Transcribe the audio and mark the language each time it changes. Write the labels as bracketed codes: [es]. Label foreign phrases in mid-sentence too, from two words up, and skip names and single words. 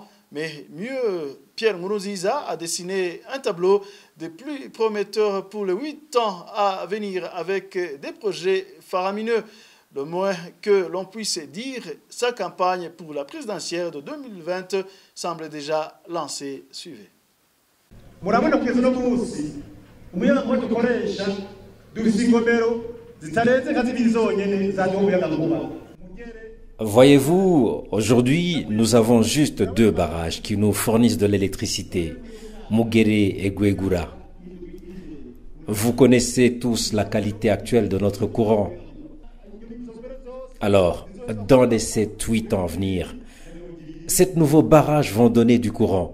[fr] Mais mieux, Pierre Nkurunziza a dessiné un tableau des plus prometteurs pour les 8 ans à venir avec des projets faramineux. Le moins que l'on puisse dire, sa campagne pour la présidentielle de 2020 semble déjà lancée. Suivez. [rn] Murabona kugeza no munsi umuyaga dukoresha dufise ingomero zitarenze nka zibiri zonyene za umuyaga nkuba [fr] Voyez-vous, aujourd'hui, nous avons juste 2 barrages qui nous fournissent de l'électricité, Mugere et Guegura. Vous connaissez tous la qualité actuelle de notre courant. Alors, dans les 7-8 ans à venir, ces nouveaux barrages vont donner du courant.